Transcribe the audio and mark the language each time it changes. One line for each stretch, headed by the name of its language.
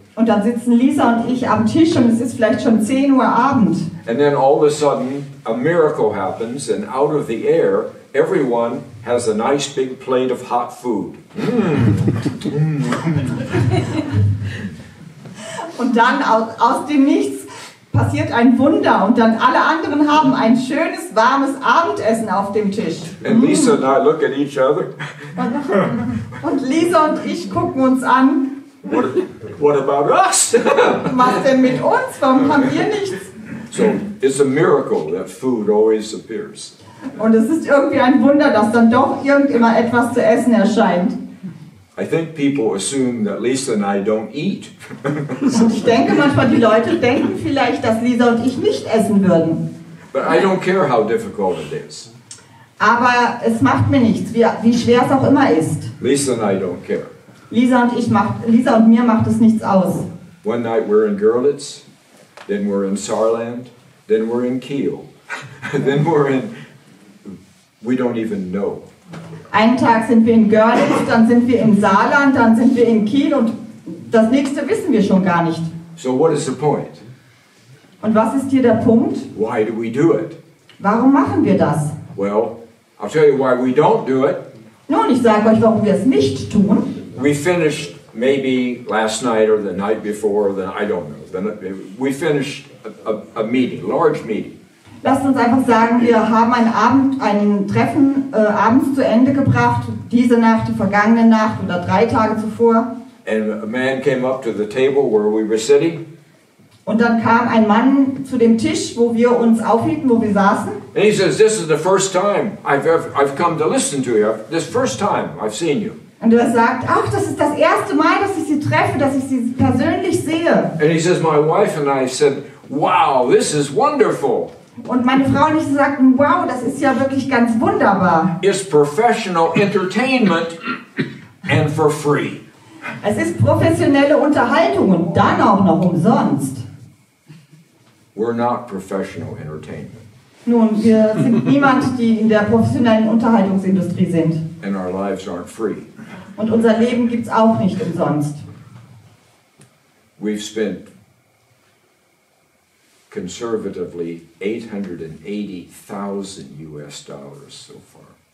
German: Und dann sitzen Lisa und ich am Tisch und es ist vielleicht schon 10 Uhr Abend.
English: And then all of a sudden a miracle happens and out of the air everyone has a nice big plate of hot food.
German: Und dann aus dem Nichts passiert ein Wunder und dann alle anderen haben ein schönes warmes Abendessen auf dem Tisch.
English: And Lisa and I look at each other.
German: Und Lisa und ich gucken uns an.
English: What about us?
German: Was denn mit uns? Warum haben wir nichts?
English: So it's a miracle that food always appears.
German: Und es ist irgendwie ein Wunder, dass dann doch immer etwas zu essen erscheint.
English: I think people assume that Lisa and I don't eat.
German: Und ich denke manchmal, die Leute denken vielleicht, dass Lisa und ich nicht essen würden.
English: But I don't care how difficult it is.
German: Aber es macht mir nichts, wie schwer es auch immer ist.
English: Lisa and I don't care.
German: Lisa und mir macht es nichts aus.
English: One night we're in Görlitz, then we're in Saarland, then we're in Kiel, then we don't even know.
German: Einen Tag sind wir in Görlitz, dann sind wir im Saarland, dann sind wir in Kiel und das nächste wissen wir schon gar nicht.
English: So what is the point?
German: Und was ist hier der Punkt?
English: Why do we do it?
German: Warum machen wir das?
English: Well, I'll tell you why we don't do it.
German: Nun, ich sage euch, warum wir es nicht tun.
English: We finished maybe last night or the night before, I don't know. We finished a meeting, large meeting.
German: Lasst uns einfach sagen, wir haben ein Treffen abends zu Ende gebracht, diese Nacht, die vergangene Nacht oder 3 Tage zuvor.
English: And a man came up to the table where we were sitting.
German: Und dann kam ein Mann zu dem Tisch, wo wir uns aufhielten, wo wir saßen.
English: And he says, "This is the first time I've come to listen to you. This first time I've seen you."
German: Und er sagt, ach, das ist das erste Mal, dass ich Sie treffe, dass ich Sie persönlich sehe.
English: And he says, "My wife and I said, wow, this is wonderful."
German: Und meine Frau und ich sagten, wow, das ist ja wirklich ganz wunderbar.
English: It's professional entertainment and for free.
German: Es ist professionelle Unterhaltung und dann auch noch umsonst.
English: We're not professional entertainment.
German: Nun, wir sind niemand, die in der professionellen Unterhaltungsindustrie sind.
English: And our lives aren't free.
German: Und unser Leben gibt es auch nicht umsonst.
English: We've spent conservatively $880,000 so far.